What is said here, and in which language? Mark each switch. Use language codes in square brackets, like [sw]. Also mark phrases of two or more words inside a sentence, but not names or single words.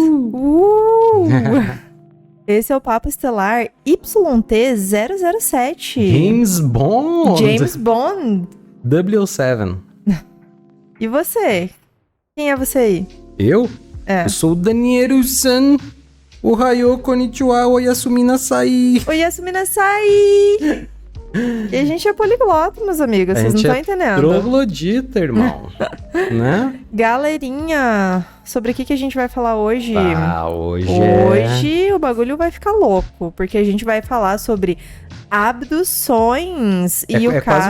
[pt] Esse é o Papo Estelar YT-007. James Bond. James Bond. 007. E você? Quem é você aí? Eu? É. Eu sou o Daniel-san. [ja] おはよう こんにちは おやすみなさい. おやすみなさい. [pt] E a gente é poliglota, meus amigos, vocês não estão entendendo. Troglodita, irmão. Né? Galerinha, sobre o que a gente vai falar hoje? Hoje o bagulho vai ficar louco, porque a gente vai falar sobre abduções e o caso...